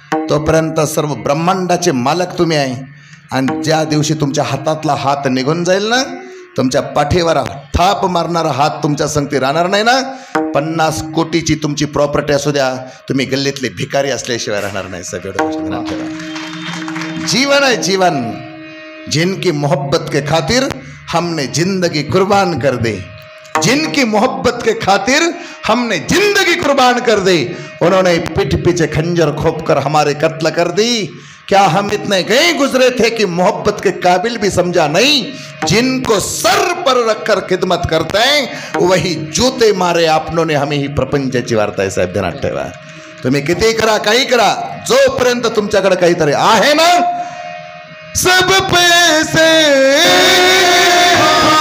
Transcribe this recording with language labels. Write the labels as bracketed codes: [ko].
[mr] तोपर्यंत सर्व ब्रह्मांडाचे मालक तुम्ही आहे. आणि ज्या दिवशी तुमच्या हातातला हात निघून जाईल ना, तुमच्या पाठीवर थाप मारणारा हात तुमच्या संगती राहणार नाही ना, 50 कोटीची तुमची प्रॉपर्टी असू द्या, तुम्ही गल्लीतले भिकारी असल्याशिवाय राहणार नाही. [hi] सगळं जीवन है जीवन, जिनकी मोहब्बत के खातिर हमने जिंदगी कुर्बान कर दी, जिनकी मोहब्बत के खातिर हमने जिंदगी कुर्बान कर दी, उन्होंने पीठ पीछे खंजर खोप कर हमारे कत्ल कर दी. क्या हम इतने गए गुजरे थे कि मोहब्बत के काबिल भी समझा नहीं. जिनको सर पर रखकर खिदमत करते हैं वही जूते मारे आपनों ने हमें [mr] ही प्रपंचाची वार्ता आहे. साहेब ध्यानात ठेवा. तुम्ही किती करा, काही करा, जोपर्यंत तुमच्याकडे काहीतरी आहे ना, [hi] सब पैसे